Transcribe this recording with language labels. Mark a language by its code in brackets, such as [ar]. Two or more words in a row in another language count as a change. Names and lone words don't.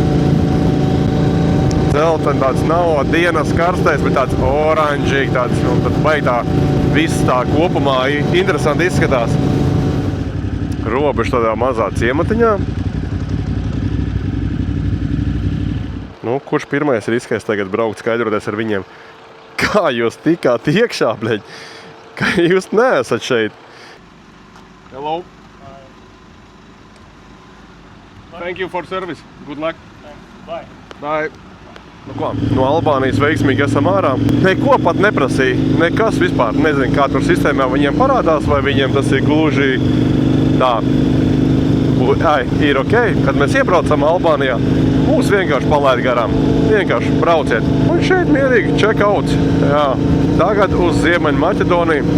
[lv] Dzelten tāds nav dienas karstais, bet tāds oranžīgi, tāds, un tad baigi tā viss tā kopumā interesanti izskatās. Robeža tādā mazā ciematiņā. Nu, kurš pirmais riskēs tagad braukt skaidroties ar viņiem? Kā jūs tikāt iekšā, bļeģi? Ka jūs neesat šeit? [en] Hello. Thank you for service. Good luck. Bye. Bye. [lv] Nu ko, no Albānijas veiksmīgi esam ārā. Neko pat neprasīja. Nekas vispār. Nezinu, kā tur sistēmā viņiem parādās, vai viņiem tas ir gluži tā. Ir ok, kad mēs iebraucam Albānijā, mūs vienkārši palaid garām. Vienkārši brauciet. Un šeit mierīgi [en] check out. [lv] Jā. Tagad uz Ziemeļmaķedoniju.